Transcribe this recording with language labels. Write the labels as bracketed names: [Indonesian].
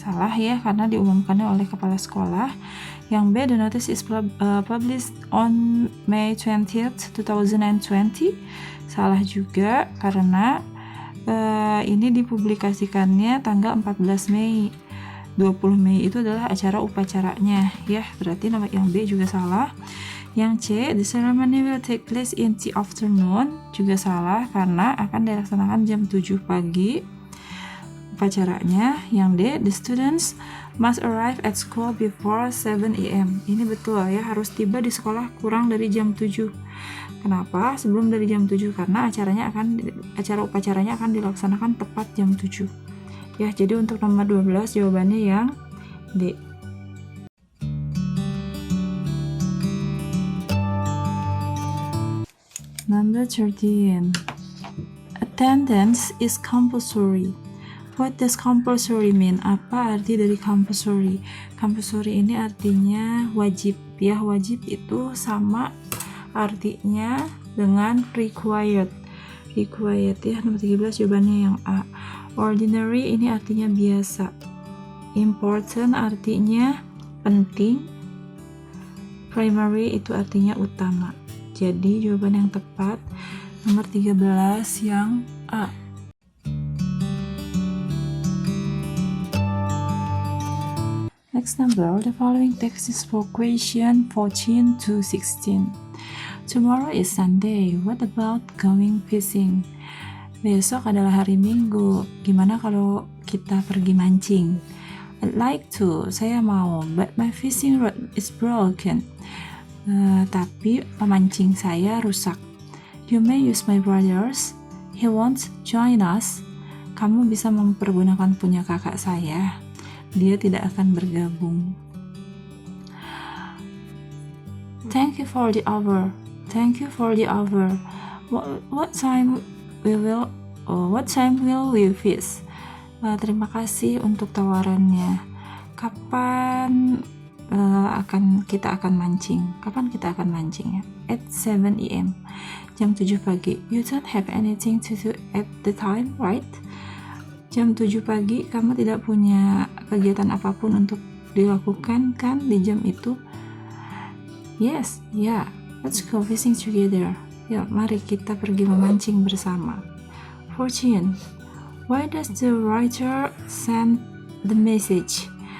[Indonesian] Salah ya, karena diumumkannya oleh kepala sekolah. Yang B, [English] the notice is published on May 20th, 2020. [Indonesian] Salah juga, karena ini dipublikasikannya tanggal 14 Mei. 20 Mei itu adalah acara upacaranya ya, berarti nama yang B juga salah. Yang C, [English] the ceremony will take place in the afternoon, [Indonesian] juga salah karena akan dilaksanakan jam 7 pagi upacaranya. Yang D, [English] the students must arrive at school before 7 a.m. [Indonesian] Ini betul ya, harus tiba di sekolah kurang dari jam 7. Kenapa? Sebelum dari jam 7 karena acara upacaranya akan dilaksanakan tepat jam 7. Ya, jadi untuk nomor 12 jawabannya yang D. [English] Number 13. Attendance is compulsory. What does compulsory mean? [Indonesian] Apa arti dari compulsory? Compulsory ini artinya wajib. Ya, wajib itu sama artinya dengan required. Required ya, nomor 13 jawabannya yang A. Ordinary ini artinya biasa. Important artinya penting. Primary itu artinya utama. Jadi jawaban yang tepat nomor 13 yang A. [English] Next number, the following text is for question 14 to 16. Tomorrow is Sunday. What about going fishing? [Indonesian] Besok adalah hari Minggu. Gimana kalau kita pergi mancing? [English] I'd like to. [Indonesian] Saya mau. [English] But my fishing rod is broken. [Indonesian] Tapi pemancing saya rusak. [English] You may use my brother's. He won't join us. [Indonesian] Kamu bisa mempergunakan punya kakak saya. Dia tidak akan bergabung. [English] Thank you for the offer. Thank you for the offer. What time will we fish? [Indonesian] Terima kasih untuk tawarannya. Kapan kita akan mancing. Kapan kita akan mancing ya? [English] At 7 a.m. [Indonesian] Jam 7 pagi. [English] You don't have anything to do at the time, right? [Indonesian] Jam 7 pagi kamu tidak punya kegiatan apapun untuk dilakukan kan di jam itu? [English] Yes, yeah. Let's go fishing together. [Indonesian] Ya, mari kita pergi memancing bersama. 14. [English] Why does the writer send the message?